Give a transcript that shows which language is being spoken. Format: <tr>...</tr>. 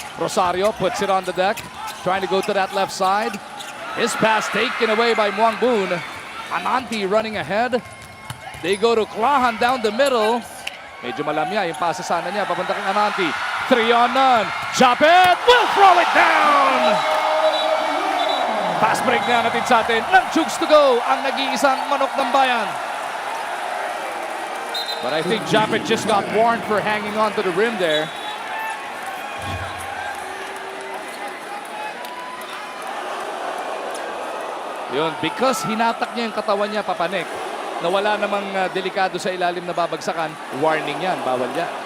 <en>Rosario puts it on the deck, trying to go to that left side. His pass taken away by Muang Boon. Ananti running ahead. They go to Klahan down the middle.</en> <tl>Medyo malamya yung pasa sana niya, papunta kang Ananti. 3 on none.</tl> <en>Japet will throw it down!</en> <tl>Fast break na natin sa atin ng Chooks to go, ang nag-iisang manok ng bayan.</tl> <en>But I think Japet just got warned for hanging on to the rim there.</en> <tl>Yun, because hinatak niya yung katawan niya papanik, na wala namang delikado sa ilalim na babagsakan, warning yan, bawal yan.</tl>